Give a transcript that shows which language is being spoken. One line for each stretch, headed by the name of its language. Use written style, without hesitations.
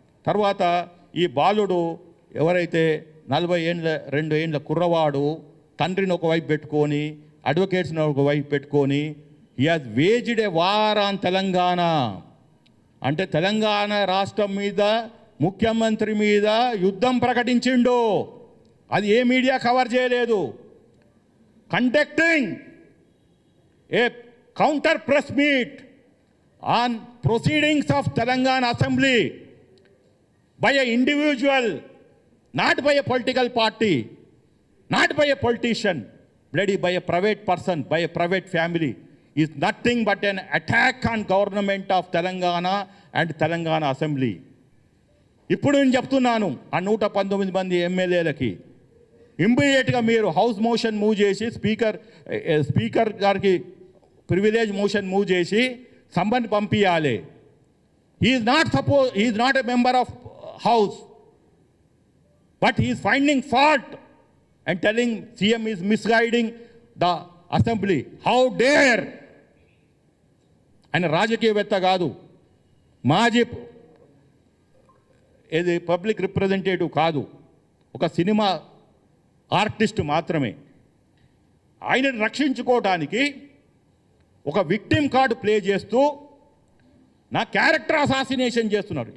Telugu: తర్వాత ఈ బాలుడు ఎవరైతే 42 ఏండ్ల కుర్రవాడు తండ్రిని ఒకవైపు పెట్టుకొని, అడ్వకేట్స్ని ఒకవైపు పెట్టుకొని,
English: He has waged a war on Telangana.
Telugu: అంటే తెలంగాణ రాష్ట్రం మీద, ముఖ్యమంత్రి మీద యుద్ధం ప్రకటించిండు. అది ఏ మీడియా కవర్ చేయలేదు.
English: Conducting a counter press meet on proceedings of Telangana assembly by a individual, not by a political party, not by a politician, bloody by a private person, by a private family, is nothing but an attack on government of Telangana and Telangana Assembly.
Telugu: ఇప్పుడు నేను చెప్తున్నాను ఆ 119 మంది ఎమ్మెల్యేలకి, ఇమ్మీడియట్గా మీరు house motion move చేసి speaker గారికి ప్రివిలేజ్ మోషన్ మూవ్ చేసి సంబంధి పంపించాలి.
English: he is not a member of house, but he is finding fault and telling CM is misguiding the assembly. How dare!
Telugu: ఆయన రాజకీయవేత్త కాదు, మాజీ ఏది పబ్లిక్ రిప్రజెంటేటివ్ కాదు, ఒక సినిమా ఆర్టిస్ట్ మాత్రమే. ఆయనను రక్షించుకోవడానికి ఒక విక్టిమ్ కార్డు ప్లే చేస్తూ నా క్యారెక్టర్ అసాసినేషన్ చేస్తున్నారు.